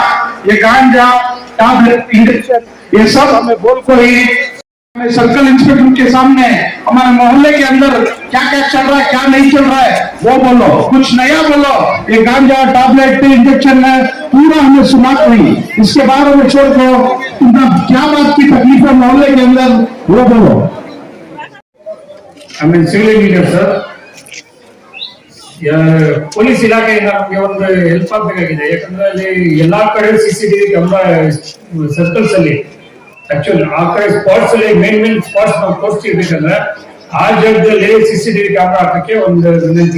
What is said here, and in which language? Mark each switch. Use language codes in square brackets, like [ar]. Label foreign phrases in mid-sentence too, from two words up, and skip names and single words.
[hi] ये गांजा [en] tablet injection [hi] ये सब हमें बोल को ही [en] circle inspector [hi] के सामने हमारे मोहल्ले के अंदर क्या क्या चल रहा है क्या नहीं चल रहा है वो बोलो, कुछ नया बोलो। ये गांजा [en] tablet injection [hi] है पूरा हमें सुना कोई, इसके बारे में छोड़ दो। तुमने क्या बात की तकलीफ है मोहल्ले के अंदर वो बोलो। [en] civil engineer sir, [kn] ಪೊಲೀಸ್ ಇಲಾಖೆಯಿಂದ ನಮಗೆ ಒಂದು ಹೆಲ್ಪ್ ಆಗಬೇಕಾಗಿದೆ. ಯಾಕಂದ್ರೆ ಅಲ್ಲಿ ಎಲ್ಲಾ ಕಡೆ [en] CCTV camera circles [kn] ಅಲ್ಲಿ ಆಕ್ಚುಲಿ ಆ ಕಡೆ ಸ್ಪಾಟ್ಸ್ ಅಲ್ಲಿ [en] main spots [kn] ನಾವು ತೋರಿಸ್ತಿರ್ಬೇಕಂದ್ರೆ ಆ ಜಾಗದಲ್ಲಿ [en] CCTV camera [kn] ಹಾಕಕ್ಕೆ ಒಂದು ವಿನಂತಿ.